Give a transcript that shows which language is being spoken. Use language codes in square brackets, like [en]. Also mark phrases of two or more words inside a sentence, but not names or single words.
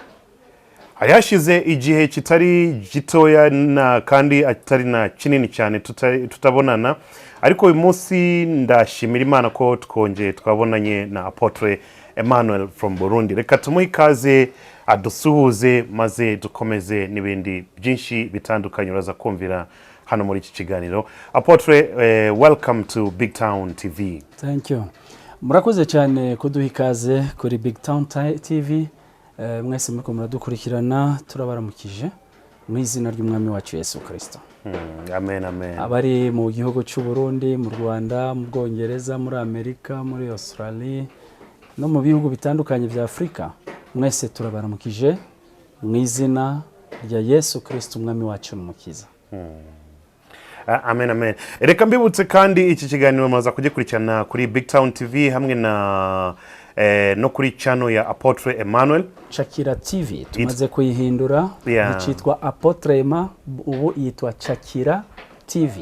[rn] Ayashize igihe kitari gitoya na kandi atari na kinini cyane tutabonana, ariko uyu munsi ndashimira Imana ko twongeye twabonanye na Apotre Emmanuel [en] from Burundi. [rn] Reka tumuhe ikaze adusuhuze maze dukomeze n'ibindi byinshi bitandukanye uraza kumvira hano muri iki kiganiro. Apotre, [en] welcome to BigTown TV. Thank you. [rn] Murakoze cyane kuduha ikaze kuri BigTown TV. Mwese muriko muradukurikirana, turabaramukije mu izina ry'umwami wacu Yesu Kristo. Amen, amen. Abari mu gihugu cy'u Burundi, mu Rwanda, mu Bwongereza, muri Amerika, muri Australia no mu bihugu bitandukanye bya Afrika, mwese turabaramukije mu izina rya Yesu Kristo umwami wacu n'umukiza. Amen, amen. Reka mbibutse kandi iki kiganiro maza kugikurikirana kuri BigTown TV hamwe na no kuri channel ya Apotre Emmanuel. Chakira TV tumaze kuyihindura, yitwa Apotre Emma, ubu yitwa Chakira TV.